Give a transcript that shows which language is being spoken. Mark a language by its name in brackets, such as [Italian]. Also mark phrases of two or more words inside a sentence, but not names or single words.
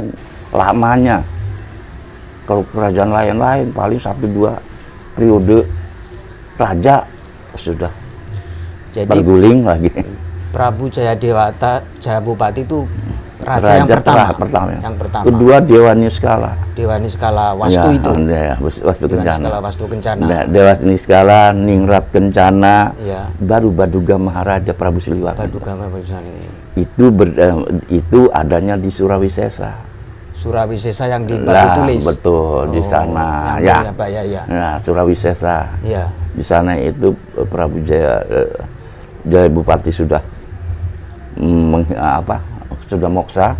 [Indonesian] Lamanya, kalau kerajaan lain-lain paling 1-2 periode raja sudah jadi berguling lagi. Prabu Jayabupati itu raja yang pertama. Yang pertama. Kedua Dewa Niskala. Dewa Niskala Wastu ya, itu. Ya, Wastu Kencana. Niskala Wastu Kencana. Nah, Dewa Niskala, Ningrat Kencana. Ya. Baru Baduga Maharaja Prabu Siliwangi. Baduga Maharaja. Itu adanya di Surawisesa. Surawisesa yang di Batu Tulis. Betul, di sana. Ya. Nah, Surawisesa. Ya. Di sana itu Prabu Jayabupati sudah sudah moksa.